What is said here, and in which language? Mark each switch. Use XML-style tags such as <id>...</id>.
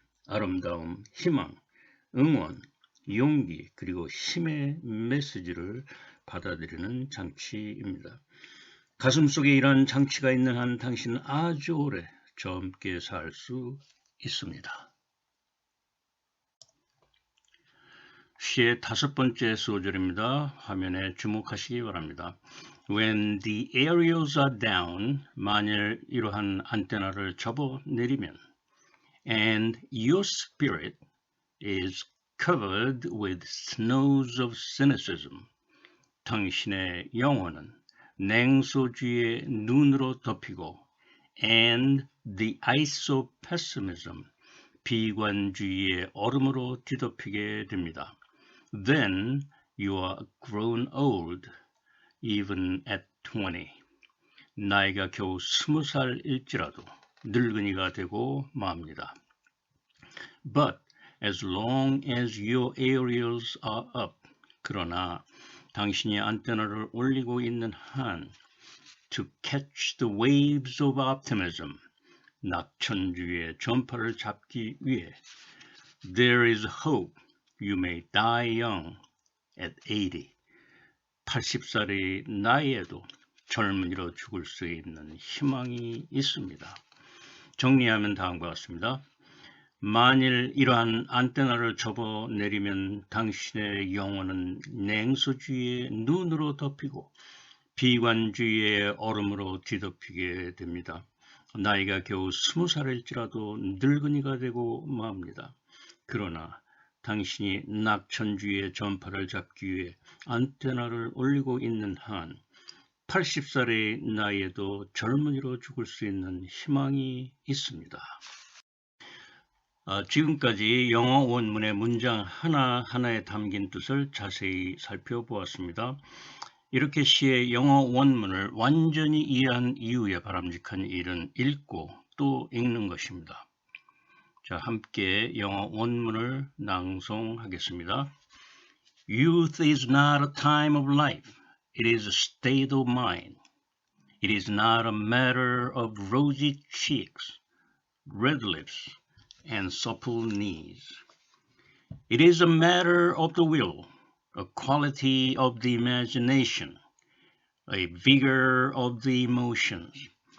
<ko>아름다움, 희망, 응원, 용기 그리고 힘의 메시지를 받아들이는 장치입니다. 가슴속에 이러한 장치가 있는 한 당신은 아주 오래 젊게 살 수 있습니다. 시의 5번째 소절입니다. 화면에 주목하시기 바랍니다.</ko> <en>When the aerials are down,</en> <ko>만일 이러한 안테나를 접어내리면</ko> <en>and your spirit is covered with snows of cynicism,</en> <ko>당신의 영혼은 냉소주의의 눈으로 덮이고</ko> <en>and the ice of pessimism,</en> <ko>비관주의의 얼음으로 뒤덮이게 됩니다.</ko> <en>Then you are grown old, even at 20.</en> <ko>나이가 겨우 20살일지라도 늙은이가 되고 맙니다.</ko> <en>But as long as your aerials are up,</en> <ko>그러나 당신이 안테나를 올리고 있는 한,</ko> <en>to catch the waves of optimism,</en> <ko>낙천주의의 전파를 잡기 위해,</ko> <en>there is hope. You may die young at 80.</en> <ko>80살의 나이에도 젊은이로 죽을 수 있는 희망이 있습니다. 정리하면 다음과 같습니다. 만일 이러한 안테나를 접어내리면 당신의 영혼은 냉소주의의 눈으로 덮이고 비관주의의 얼음으로 뒤덮이게 됩니다. 나이가 겨우 20살일지라도 늙은이가 되고 맙니다. 그러나 당신이 낙천주의의 전파를 잡기 위해 안테나를 올리고 있는 한 80살의 나이에도 젊은이로 죽을 수 있는 희망이 있습니다. 지금까지 영어 원문의 문장 하나하나에 담긴 뜻을 자세히 살펴보았습니다. 이렇게 시의 영어 원문을 완전히 이해한 이후에 바람직한 일은 읽고 또 읽는 것입니다. 자, 함께 영어 원문을 낭송하겠습니다.</ko> <en>Youth is not a time of life. It is a state of mind. It is not a matter of rosy cheeks, red lips, and supple knees. It is a matter of the will, a quality of the imagination, a vigor of the emotions.</en>